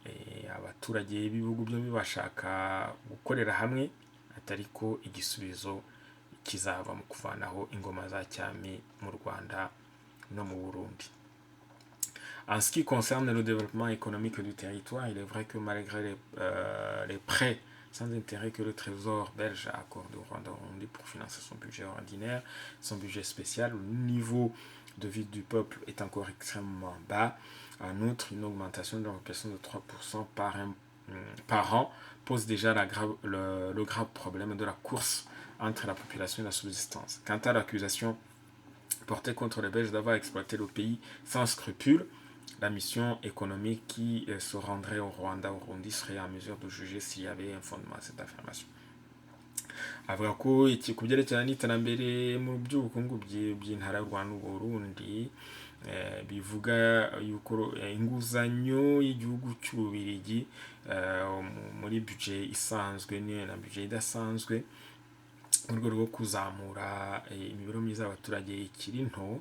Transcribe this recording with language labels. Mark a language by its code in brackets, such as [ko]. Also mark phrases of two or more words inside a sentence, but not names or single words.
[rw] abaturage b'ibihugu byombi bashaka gukorera hamwe, atari ko igisubizo kizava mu kuvanaho ingoma za cyami mu Rwanda no mu Burundi. [fr] En ce qui concerne le développement économique du territoire, il est vrai que malgré les prêts sans intérêt que le trésor belge accorde au Rwanda Burundi pour financer son budget ordinaire, son budget spécial, le niveau de vie du peuple est encore extrêmement bas. En outre, une augmentation de la population de 3% par an pose déjà le grave problème de la course entre la population et la subsistance. Quant à l'accusation portée contre les Belges d'avoir exploité le pays sans scrupule, la mission économique qui se rendrait au Rwanda, au Burundi, serait en mesure de juger s'il y avait un fondement à cette affirmation. [rw] Avuga ko ku byerekeranye n'iterambere mu by'ubukungu by'intara y'u Rwanda n'Uburundi bivuga yuko inguzanyo y'igihugu cy'Ububirigi muri budget isanzwe na budget idasanzwe mu rwego rwo kuzamura imibereho myiza y'abaturage ikiri nto.